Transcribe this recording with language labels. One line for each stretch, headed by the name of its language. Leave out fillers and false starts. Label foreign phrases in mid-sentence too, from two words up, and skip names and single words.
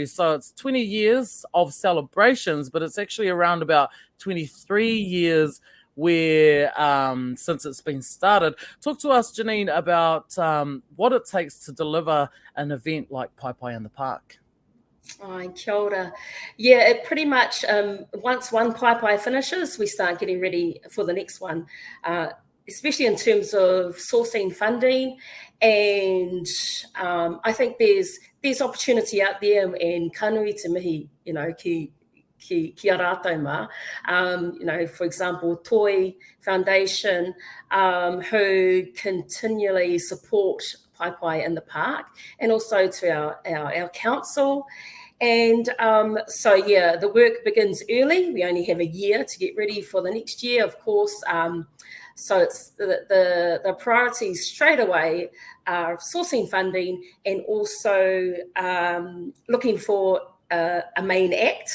English: So it's 20 years of celebrations, but it's actually around about 23 years where since it's been started. Talk to us, Janine, about what it takes to deliver an event like Paepae in the park.
Māori: Kia ora.
English: Yeah, it pretty much, once one Paepae finishes, we start getting ready for the next one, especially in terms of sourcing funding. And I think there's opportunity out there, and
Māori: kanui te mihi,
English: you know,
Māori: ki a rātou mā.
English: You know, for example, Toi Foundation, who continually support Paepae in the park, and also to our council. And so, yeah, the work begins early. We only have a year to get ready for the next year, of course. So it's the priorities straight away are sourcing funding, and also looking for a main act.